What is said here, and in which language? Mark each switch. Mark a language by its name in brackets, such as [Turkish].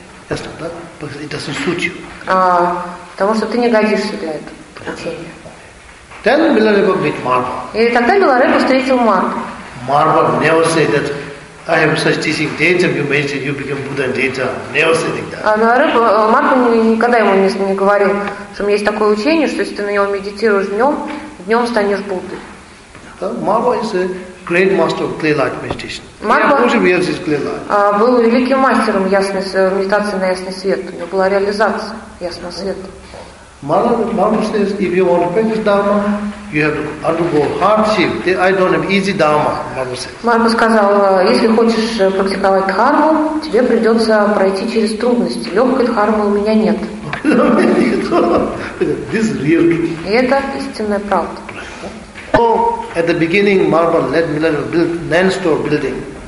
[English] Yes, no, that, because it doesn't suit you. [Russian] Потому что ты не годишься для этого учения. [English] Then Milarepa met Marpa. [Russian] И тогда Milarepa встретил Марпу. [English] Marpa never said that. I have such teaching data, you mentioned you become Buddha in data. Never said that. [Russian] Марпа никогда ему не говорил, что у меня есть такое учение, что если ты на него медитируешь днем станешь Буддой. [English] Марпа is a great master of clear light meditation. [Russian] Был великим мастером медитации на ясный свет. У него была реализация ясного света. [English] Mother says, if you want to practice Dharma, you have to undergo hardship. I don't have easy Dharma, Mother says. [Russian] Марба сказал, если хочешь практиковать Дхарму, тебе придется пройти через трудности. Легкой Дхармы у меня нет. [English] This is real truth. [Russian] И это истинная правда. [English] So, at the beginning, Marba led Milarepa to build land store building.